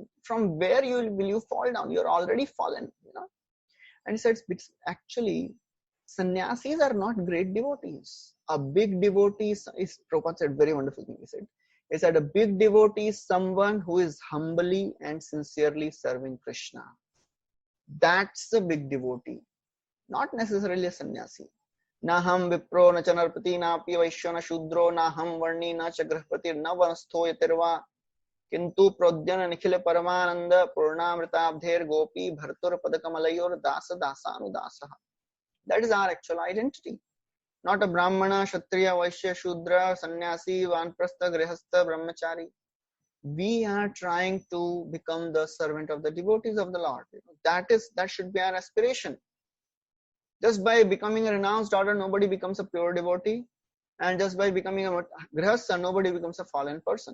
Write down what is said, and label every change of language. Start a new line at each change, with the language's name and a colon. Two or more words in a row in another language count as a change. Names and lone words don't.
English: from where will you fall down? You're already fallen, And he says, actually, sannyasis are not great devotees. A big devotee is Prabhupada said very wonderful thing. He said a big devotee is someone who is humbly and sincerely serving Krishna. That's a big devotee, not necessarily a sannyasi.
Sanskrit: न हम विप्रो न चनर्पति न पि वैश्य न शूद्रो न हम वर्णी न चग्रहपति न वनस्थो यतिर्वा किंतु प्रोद्यन निखिल परमानंद पूर्णामृताब्धेर गोपी भर्तुर पदकमलयोर दास दासानुदासः.
English: That is our actual identity. Not a brahmana, kshatriya, vaishya, shudra, sannyasi, vanprastha, grihastha, brahmachari. We are trying to become the servant of the devotees of the Lord. That should be our aspiration. Just by becoming a renounced order, nobody becomes a pure devotee, and just by becoming a grihastha, nobody becomes a fallen person.